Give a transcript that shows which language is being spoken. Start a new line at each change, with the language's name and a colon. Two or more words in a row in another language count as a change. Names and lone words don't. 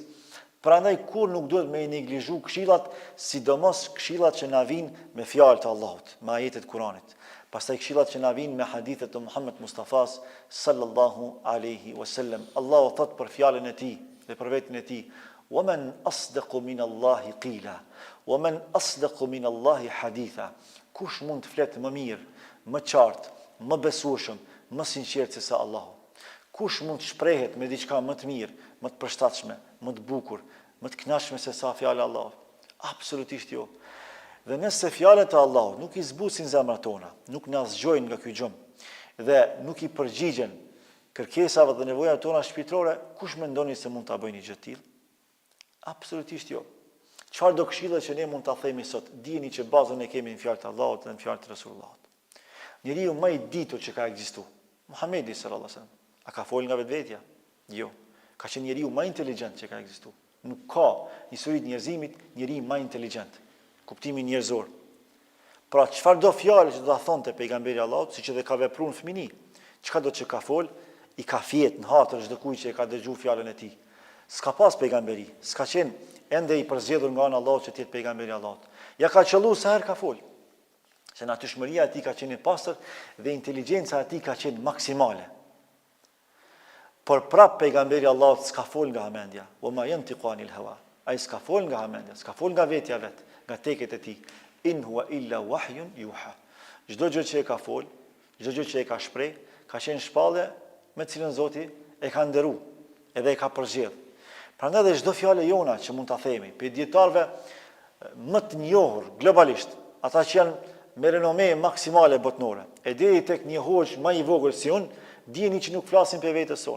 Albanian: Prandaj kur nuk duhet me i neglizhu këshillat, sidomos këshillat që na vijnë me fjalët e Allahut, me ajetet e Kuranit. Pastaj këshillat që na vijnë me hadithet e Muhammed Mustafas
Arabic: صلى الله عليه وسلم.
Albanian: Allahu thot për fjalën e tij dhe për veten e tij:
Arabic: "ومن أصدق من الله قيلا ومن أصدق من الله حديثا."
Albanian: Kush mund të fletë më mirë, më qartë, më besueshëm, më sinqert se sa Allahu? Kush mund të shprehet me diçka më të mirë, më të përshtatshme, më të bukur, më të kënaqshme se sa fjala e Allahut? Absolutisht jo. Dhe nëse fjalët e Allahut nuk i zbusin zemrat tona, nuk na zgjojnë nga ky gjum dhe nuk i përgjigjen kërkesave dhe nevojave tona shpirtërore, kush mendoni se mund ta bëjë një gjë të tillë? Absolutisht jo. Çfarë do këshilla që ne mund ta themi sot? Dijeni që bazën e kemi në fjalët e Allahut dhe në fjalët e Resulullahut. Njeriu më i ditur që ka ekzistuar, Muhamedi
Arabic: صلى الله عليه وسلم,
Albanian: a ka folë nga vetvetja? Jo. Ka qenë njeriu më inteligjent që ka ekzistuar. Nuk ka në historitë e njerëzimit njeri më inteligjent. Kuptimi njerëzor. Pra çfarë do fjalë që do ta thonte pejgamberi Allahut, siç edhe ka vepruar në fëmijë, çka do të që ka fol, i ka fjet në hatër çdo kujt që e ka dëgjuar fjalën e tij. S'ka pas pejgamberi, s'ka qenë ende i përzgjedhur nga ana e Allahut që të jetë pejgamberi Allahut. Ja ka qelluar sa herë ka fol. Se natyrshmëria e tij ka qenë e pastër dhe inteligjenca e tij ka qenë maksimale. Por prap pejgamberi Allahut s'ka fol nga hamendja,
Arabic: وما ينطق عن الهوى.
Albanian: Ai s'ka fol nga hamendja, s'ka fol nga vetja vet, nga teket e tij.
Arabic: إن هو إلا وحي يوحى.
Albanian: Çdo gjë që e ka fol, çdo gjë që e ka shpreh, ka qenë shpallje me cilën Zoti e ka nderuar, edhe e ka përzgjedh. Prandaj dhe çdo fjalë jona që mund ta themi, për dietarëve më të njohur globalisht, ata që janë me renome maksimale botnore, e deri tek një hoxh më i vogël si unë, dijeni që nuk flasin për vetes sonë.